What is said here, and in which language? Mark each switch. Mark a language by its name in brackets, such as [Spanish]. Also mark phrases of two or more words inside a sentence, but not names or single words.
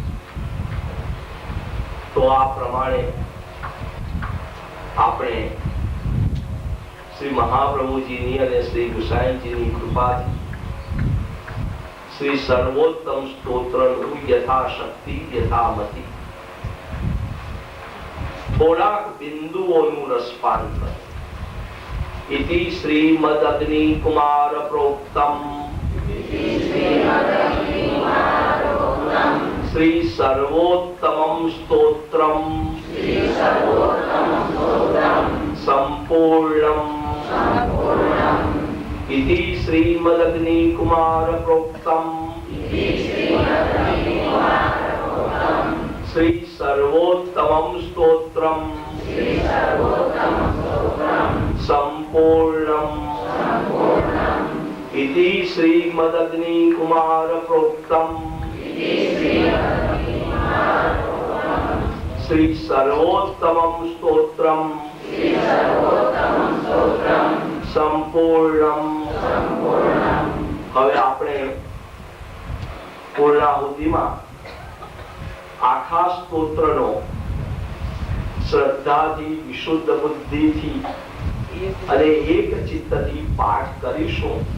[Gujarati] તો આ પ્રમાણે આપણે શ્રી મહાપ્રભુજીની અને શ્રી ગુસાઈજીની કૃપાથી શ્રી સર્વોત્તમ સ્તોત્રનું યથાશક્તિ યથામતિ થોડાક બિંદુઓનું રસપાન [Sanskrit] इति श्रीमद अग्नि कुमार प्रोक्तम श्री सर्वोत्तमं स्तोत्रम संपूर्णम इति श्रीमदग्नि कुमार प्रोक्तम श्री सर्वोत्तमं स्तोत्रम संपूर्णम इति श्रीमदग्नि कुमार प्रोक्तम श्री सर्वोत्तमं स्तोत्रम સંપૂર્ણમ. [Gujarati] હવે આપણે પૂર્ણાહુતિમાં આખા સ્તોત્રનો શ્રદ્ધાથી, વિશુદ્ધ બુદ્ધિથી અને એક ચિત્તથી પાઠ કરીશું.